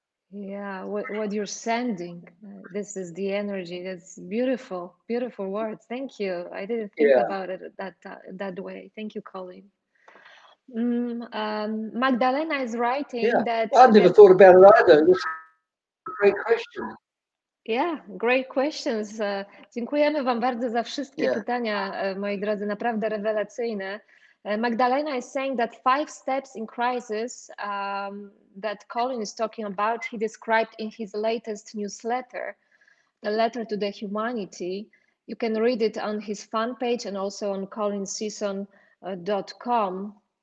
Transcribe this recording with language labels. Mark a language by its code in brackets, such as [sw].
[en] Yeah, what you're sending. This is the energy. That's beautiful, beautiful words. Thank you. I didn't think about it that way. Thank you, Colin. Magdalena is writing that. I never thought about it either. That's a great question. Yeah, great questions. [pl] Dziękujemy Wam bardzo za wszystkie pytania, moi drodzy, naprawdę rewelacyjne. [en] Magdalena is saying that 5 steps in crisis that Colin is talking about, he described in his latest newsletter, The Letter to the Humanity. You can read it on his fan page and also on colinsisson.com.